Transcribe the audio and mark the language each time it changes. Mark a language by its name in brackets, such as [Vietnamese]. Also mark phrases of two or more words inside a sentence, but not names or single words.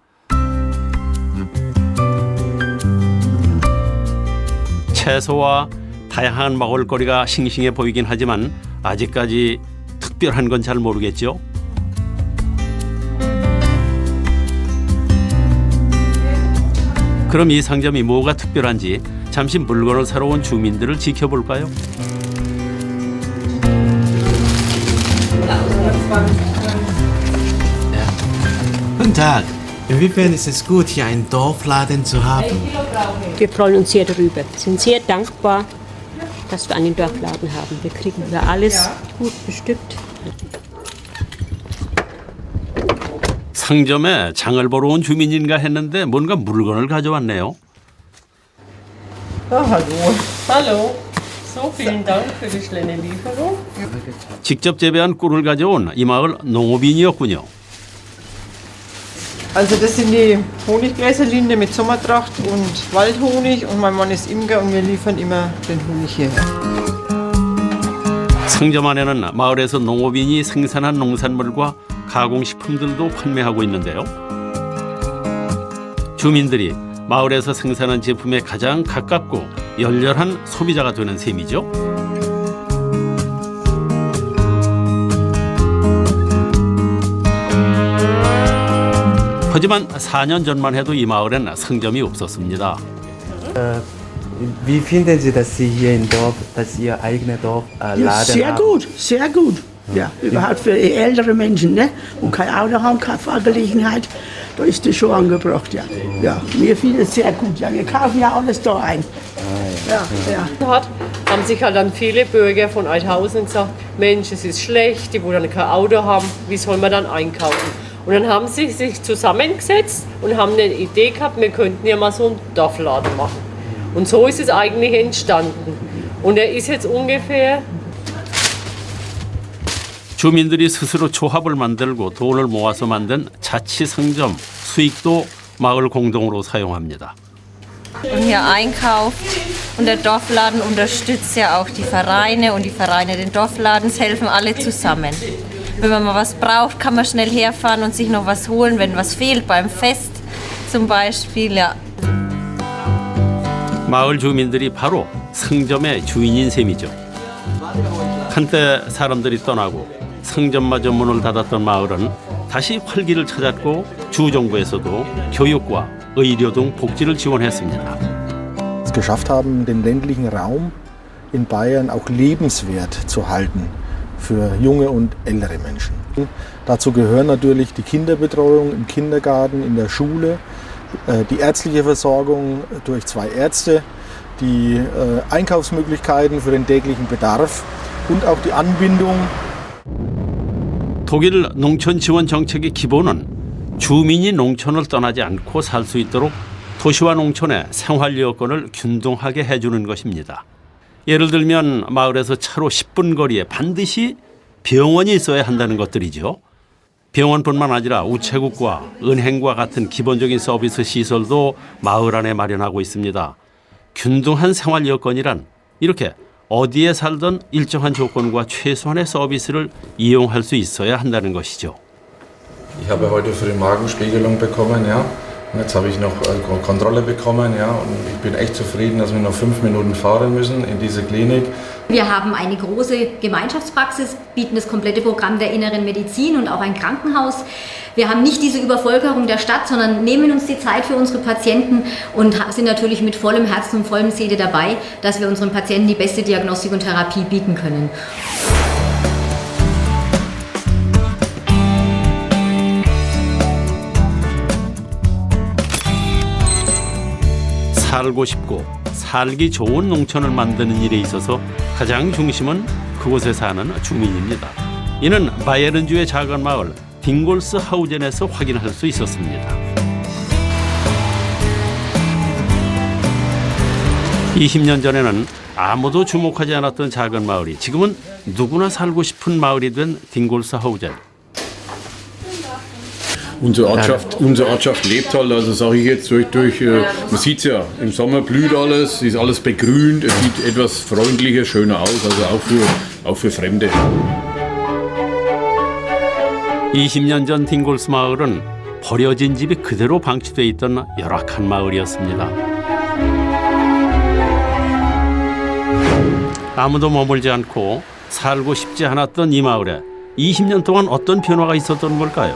[Korean] 채소와 다양한 먹을거리가 싱싱해 보이긴 하지만 아직까지 특별한 건 잘 모르겠죠. 그럼 이 상점이 뭐가 특별한지 잠시 물건을 사러 온 주민들을 지켜볼까요? [German] Guten Tag. Inwiefern ist es gut, hier einen Dorfladen zu haben? Wir freuen uns sehr darüber, sind sehr dankbar, dass wir einen Dorfladen haben. Wir kriegen hier alles gut bestückt. [Korean] 상점에 장을 보러 온 주민인가 했는데 뭔가 물건을 가져왔네요. [German] Hallo. Hallo. So, vielen Dank für die schnelle Lieferung. [Korean] 직접 재배한 꿀을 가져온 이 마을 농업인이었군요. [German] Also das sind die Honiggräserlinde mit Sommertracht und Waldhonig und mein Mann ist Imker und wir liefern immer den Honig hierher. [Korean] 상점 안에는 마을에서 농업인이 생산한 농산물과 가공식품들도 판매하고 있는데요. 주민들이 마을에서 생산한 제품에 가장 가깝고 열렬한 소비자가 되는 셈이죠. 하지만 4년 전만 해도 이 마을엔 상점이 없었습니다. [German] Wie finden Sie, dass Sie hier im Dorf, dass Ihr eigener Dorfladen Ja, sehr haben? gut, sehr gut. Ja, überhaupt für ältere Menschen, ne? Und kein Auto haben, keine Fahrgelegenheit, da ist das schon angebracht, ja. Ja, mir fiel es sehr gut, ja. Wir kaufen ja alles da ein. Haben sich halt dann viele Bürger von Eidhausen gesagt, Mensch, es ist schlecht, die wollen kein Auto haben, wie soll man dann einkaufen? Und dann haben sie sich zusammengesetzt und haben eine Idee gehabt, wir könnten ja mal so einen Dorfladen machen. Und so ist es eigentlich entstanden. Und er ist jetzt ungefähr [Korean] 주민들이 스스로 조합을 만들고 돈을 모아서 만든 자치 상점 수익도 마을 공동으로 사용합니다. [German] Und hier einkauft. Und der Dorfladen unterstützt ja auch die Vereine und die Vereine den Dorfladens helfen alle zusammen. Wenn man mal was braucht, kann man schnell herfahren und sich noch was holen, wenn was fehlt beim Fest zum Beispiel. Ja. [Korean] 마을 주민들이 바로 상점의 주인인 셈이죠. 한때 사람들이 떠나고 상점마저 문을 닫았던 마을은 다시 활기를 찾았고 주정부에서도 교육과 의료 등 복지를 지원했습니다. [German] Es geschafft haben, den ländlichen Raum in Bayern auch lebenswert zu halten für junge und ältere Menschen. Dazu gehören natürlich die Kinderbetreuung im Kindergarten, in der Schule, die ärztliche Versorgung durch 2 Ärzte, die Einkaufsmöglichkeiten für den täglichen Bedarf und auch die Anbindung. [Korean] 독일 농촌 지원 정책의 기본은 주민이 농촌을 떠나지 않고 살 수 있도록 도시와 농촌의 생활 여건을 균등하게 해주는 것입니다. 예를 들면 마을에서 차로 10분 거리에 반드시 병원이 있어야 한다는 것들이죠. 병원뿐만 아니라 우체국과 은행과 같은 기본적인 서비스 시설도 마을 안에 마련하고 있습니다. 균등한 생활 여건이란 이렇게 어디에 살던 일정한 조건과 최소한의 서비스를 이용할 수 있어야 한다는 것이죠. [German] Ich habe heute für die Magenspiegelung bekommen, ja. Und jetzt habe ich noch Kontrolle bekommen, ja. Und ich bin echt zufrieden, dass wir noch 5 Minuten fahren müssen in diese Klinik. Wir haben eine große Gemeinschaftspraxis, bieten das komplette Programm der inneren Medizin und auch ein Krankenhaus. Wir haben nicht diese Übervölkerung der Stadt, sondern nehmen uns die Zeit für unsere Patienten und sind natürlich mit vollem Herzen und vollem Seele dabei, dass wir unseren Patienten die beste Diagnostik und Therapie bieten können. [Korean] 살고 싶고 살기 좋은 농촌을 만드는 일에 있어서 가장 중심은 그곳에 사는 주민입니다. 이는 바이에른주의 작은 마을 딩골스 하우젠에서 확인할 수 있었습니다. 20년 전에는 아무도 주목하지 않았던 작은 마을이 지금은 누구나 살고 싶은 마을이 된 딩골스 하우젠. [German] Unsere Ortschaft lebt halt, also sage ich jetzt man sieht es ja, im Sommer blüht alles, ist alles begrünt, es sieht etwas freundlicher, schöner aus, also auch für Fremde. [Korean] 20년 전 딩골스 마을은 버려진 집이 그대로 방치돼 있던 열악한 마을이었습니다. 아무도 머물지 않고 살고 싶지 않았던 이 마을에 20년 동안 어떤 변화가 있었던 걸까요?